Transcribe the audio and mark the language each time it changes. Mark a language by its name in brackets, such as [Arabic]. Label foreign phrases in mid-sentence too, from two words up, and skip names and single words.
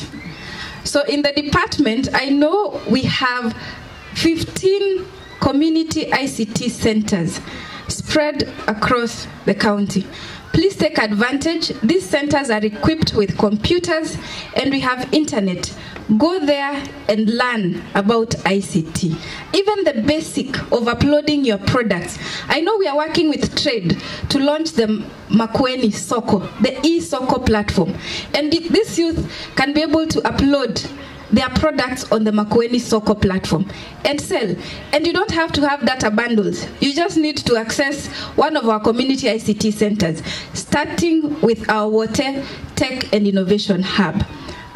[English] So in the department, I know we have 15 community ICT centers spread across the county. Please take advantage. These centers are equipped with computers and we have internet. Go there and learn about ICT. Even the basic of uploading your products. I know we are working with trade to launch the Makueni Soko, the e-Soko platform. And this youth can be able to upload their products on the Makueni Soko platform and sell. And you don't have to have data bundles. You just need to access one of our community ICT centers, starting with our Water Tech and Innovation Hub.